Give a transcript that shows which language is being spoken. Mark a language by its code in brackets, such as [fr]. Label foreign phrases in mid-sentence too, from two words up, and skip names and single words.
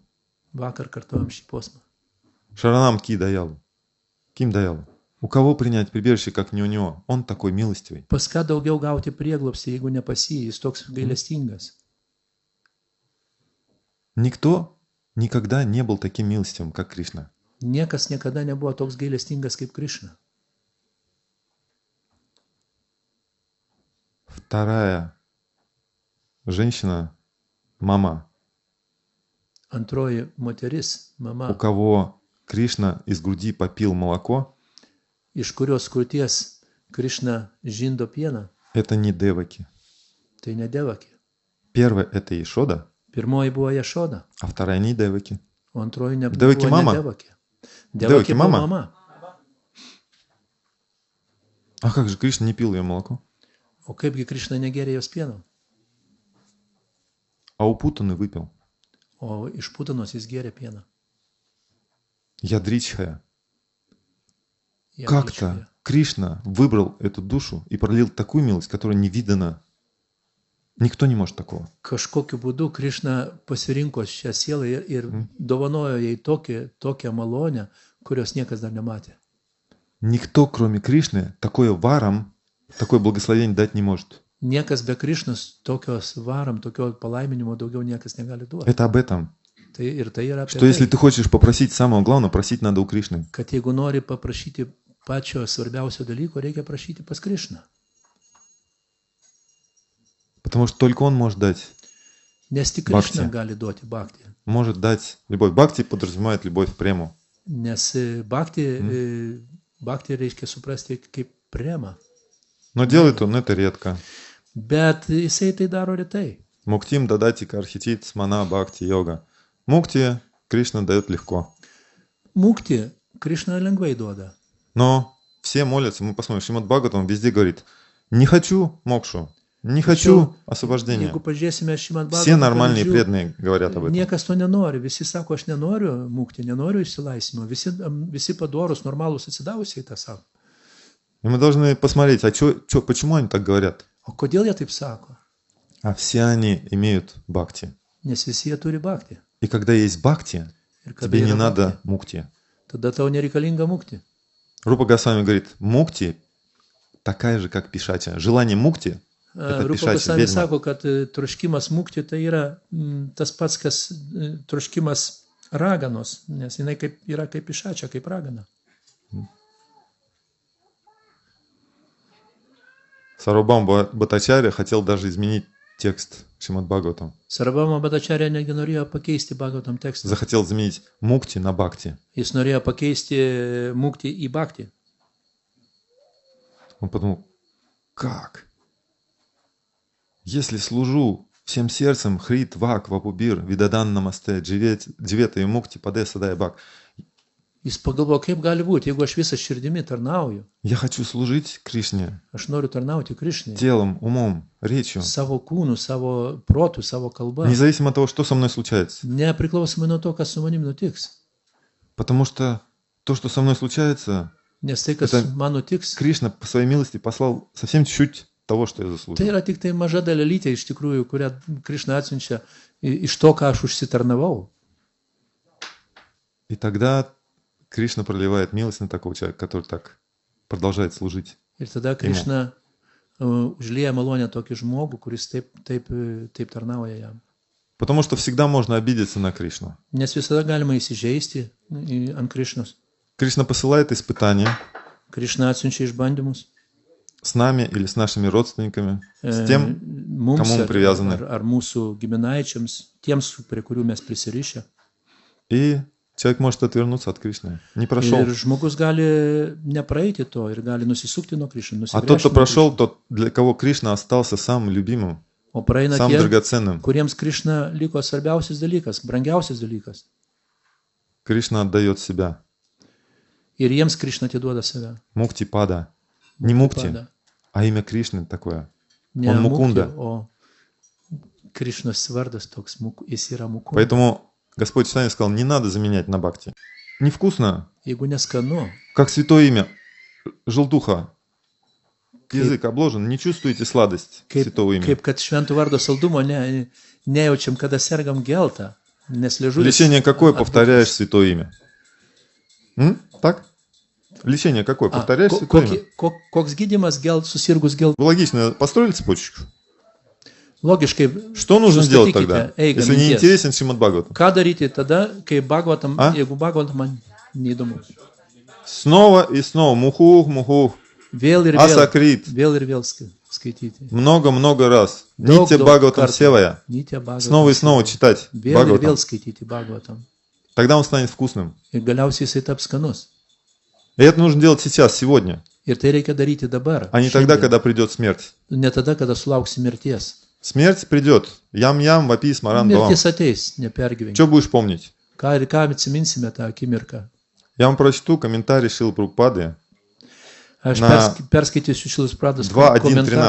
[lt] Vakar kartuojam šį posmą. [sa] शरणम् कि दयालु। किम् दयालु. [ru] У кого принять прибежище, как не у него? Он такой милостивый. [lt] Pas ką daugiau gauti prieglobstį, jeigu ne pas jį, jis toks gailestingas. [ru] Никто никогда не был таким милостивым, как Кришна. [lt] Niekas niekada nebuvo toks gailestingas kaip Krišna. [ru] Вторая женщина, мама, [lt] Antroji moteris, [ru] у [lt] mama, [ru] кого Кришна из груди попил молоко, [lt] iš kurios krūties Krišna žindo pieną, [ru] это не Деваки. [lt] tai ne Devakė. [ru] Первая это Ишода, [lt] Pirmoji buvo Jašoda, [ru] а вторая не Деваки. [lt] o antroji Devakė nebuvo mama? ne Devakė. Devakė Devakė buvo mama? mama. [ru] А как же Кришна не пил ее молоко? [lt] O kaipgi Krišna negeria jos pieno, [ru] А у Путаны выпил. [lt] o iš Putanos jis geria pieną. [ru] Ядричхая. как-то Кришна выбрал эту душу и пролил такую милость, которая не видана. Никто не может такого. [lt] Kažkokiu būdu Krišna pasirinko šią sielą ir dovanojo jai tokią malonę, kurios niekas dar nematė. [ru] Никто, кроме Кришны, такое варам, такое благословение дать не может. [lt] Niekas be Krišnos tokios varam, tokio palaiminimo daugiau niekas negali duoti. [ru] Это об этом. [lt] Tai yra apie [ru] Что если [lt] tai, [ru] ты хочешь попросить самого главного, просить надо у Кришны. [lt] kad jeigu nori paprašyti pačio svarbiausio dalyko, reikia prašyti pas Krišną. [ru] Потому что только он может дать. [lt] Nes tik Bhakti. Krišna gali duoti bhakti. [ru] Может дать любовь. Бхакти подразумевает любовь прему. [lt] Nes bhakti reiškia suprasti kaip prema. [ru] Но делает он это редко. [lt] Bet jisai tai daro retai. [sa] मुक्तिम् ददाति कर्हिचित् स्मन भक्ति योग. [ru] Мукти Кришна дает легко. [lt] Mukti Krišna lengvai duoda. [ru] Но все молятся, мы посмотрим, Шримад Бхагаватам везде говорит, не хочу мокшу, не хочу освобождения. [lt] Jeigu pažiūrėsime Šrimad [ru] Все [lt] Bhagavatam [ru] нормальные [lt] pavyzdžių, [ru] преданные говорят об этом. [lt] niekas to nenori. Visi sako, aš nenoriu mukti, nenoriu išsilaisvinimo. Visi padorus, normalūs atsidavusiai tą sako. [ru] И мы должны посмотреть, почему они так говорят. [lt] O kodėl jie taip sako? [ru] А все они имеют бхакти. [lt] Nes visi jie turi bhakti. [ru] И когда есть бхакти, [lt] Ir kada [ru] тебе не [lt] yra [ru] надо [lt] bhakti, [ru] мукти. [lt] tada tau nereikalinga mukti. [ru] Рупа Госвами говорит, мукти такая же, как пишача. Желание мукти – это [lt] Rupa [ru] пишача, [lt] Goswami [ru] ведьма. [lt] sako, kad troškimas mukti tai yra tas pats, kas troškimas raganos, nes jinai yra kaip išačia, kaip ragana. [ru] Сарвабхаума Бхаттачарья хотел даже изменить текст Шримад Бхагаватам. [lt] Sarvabhauma Bhattacharya netgi norėjo pakeisti Bhagavatam tekstą. [ru] Захотел заменить мукти на бхакти. [lt] Jis norėjo pakeisti mukti į bhakti. [ru] Он подумал, как? Если служу всем сердцем [sa] हृद्, वाक्, वपुर्भिर्, विदधन् नमस्ते, जीवेत य मुक्ति, पदे, सदाय, Бак. [lt] Jis pagalvojo, kaip gali būti, jeigu aš visą širdimi tarnauju, [ru] Я хочу служить Кришне [lt] aš noriu tarnauti Krišnai, [ru] телом, умом, речью. [lt] savo kūnu, savo protu, savo kalba, [ru] Независимо от того, что со мной случается. [lt] nepriklausomai nuo to, kas su manim nutiks. [ru] Потому что то, что со мной случается, [lt] Nes tai, kas [ru] Это [lt] man nutiks, [ru] Кришна по своей милости послал совсем чуть-чуть того, что я [lt] tai [ru] заслужил. [lt] yra tik tai maža dalelytė iš tikrųjų, kurią Krišna atsiunčia iš to, ką aš užsitarnavau. [ru] И тогда Кришна проливает милость на такого человека, который так продолжает служить. [lt] Ir tada Krišna užlieja malonę tokį žmogų, kuris taip tarnauja jam. [ru] Потому что всегда можно обидеться на Кришну. [lt] Nes visada galima įsižeisti ant Krišnos. [ru] Кришна посылает испытания [lt] Krišna atsiunčia išbandymus [ru] с нами или с нашими родственниками, с тем, [lt] mums [ru] кому мы привязаны. [lt] ar mūsų giminaičiams, tiems, prie kurių mes prisirišę. [ru] И человек может отвернуться от Кришны. Не прошел. [lt] Ir žmogus gali nepraeiti to ir gali nusisukti nuo Krišnos. [ru] А тот, кто прошел, тот, для кого Кришна остался самым любимым, [lt] O praeina [ru] самым [lt] tie, [ru] драгоценным. [lt] kuriems Krišna liko svarbiausias dalykas, brangiausias dalykas. [ru] Кришна отдает себя. [lt] Ir jiems Krišna atiduoda save. [sa] मुक्ति पद. [ru] Не мукти, [lt] Pada. [ru] а имя Кришны такое. [lt] Ne [ru] Он [lt] Mukti, [ru] Мукунда. [lt] o Krišnos vardas toks, jis yra Mukunda. [ru] Поэтому Господь сами сказал, не надо заменять на бхакти. Невкусно, [lt] Jeigu neskanu, [ru] как святое имя. Желтуха. Язык обложен, не чувствуете сладость святого имени. [lt] kaip kad šventų vardo saldumo nejaučiam, kada sergam geltą, nes liežuvis. [ru] Лечение какое повторяешь святое имя? Так? Лечение какое? Повторяешь святое имя? [lt] Koks gydymas susirgus geltą? [ru] Вы логично построили цепочку? [lt] Logiškai, [ru] Что нужно делать [lt] Sustatykite [ru] тогда, [lt] eigą [ru] если не [lt] minties. [ru] интересен Шримад Бхагаватам? [lt] ką daryti tada, kai Bhagavatam, [ru] A? [lt] jeigu Bhagavatam man neįdomu. [ru] Снова и снова. [sa] मुहुः, मुहुः. [lt] Vėl ir vėl, [ru] Асакрит. [lt] skaityti. [ru] Много-много раз. [lt] Daug, [ru] Нитя [lt] daug [ru] Бхагаватам [lt] kartų. [ru] Севая. [lt] Nitya Bhagavatam. [ru] Снова и снова читать [lt] Vėl ir [ru] Бхагаватам. [lt] vėl skaityti Bhagavatam. [ru] Тогда он станет вкусным. [lt] Ir galiausiai jisai taps skanus. [ru] И это нужно делать сейчас, сегодня, [lt] Ir tai reikia daryti dabar. [ru] а не тогда, [lt] šiandien. [ru] когда придет смерть. [lt] Ne tada, kada sulauksi mirties. [ru] Смерть придет. [sa] यं-यं, वापि, स्मरन्, बलम्. [lt] Mirtis ateis, nepergyvenk. [ru] Что будешь помнить? [lt] Ką atsiminsime tą akimirką? [ru] Я вам прочту комментарий Шрилы Прабхупады [lt] Aš Na perskaitysiu Šilos Prados komentarą.